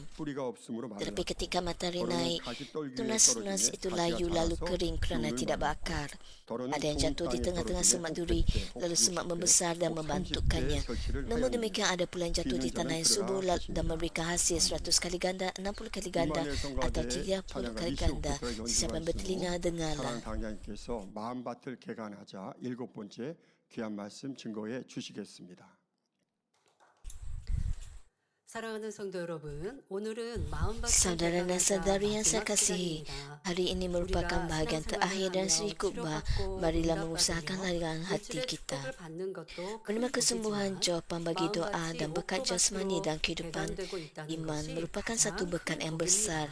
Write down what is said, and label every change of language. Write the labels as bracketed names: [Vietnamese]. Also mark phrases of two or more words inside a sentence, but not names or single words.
[Malay] Tetapi ketika matahari naik, tunas-tunas itu layu lalu kering kerana tidak berakar. Ada yang jatuh di tengah-tengah semak duri, lalu semak membesar dan membantukannya. Namun demikian ada pula yang jatuh di tanah yang subur dan memberikan hasil 100 kali ganda, 60 kali ganda atau 30 kali ganda. Siapa yang bertelinga dengarlah. [Korean] 당장님께서 마음밭을 개간하자 일곱 번째 귀한 말씀 증거해 주시겠습니다. 사랑하는 성도 여러분, 오늘은 마음밭을 [Malay] Saudara dan saudari yang saya [Korean] 마지막 [Malay] kasihi, [Korean] 시간입니다. [Malay] hari ini merupakan bahagian terakhir dan seri khutbah. Marilah mengusahakan ladang hati kita. Menerima kesembuhan, jawapan bagi doa dan berkat jasmani dan kehidupan iman merupakan satu berkat yang besar.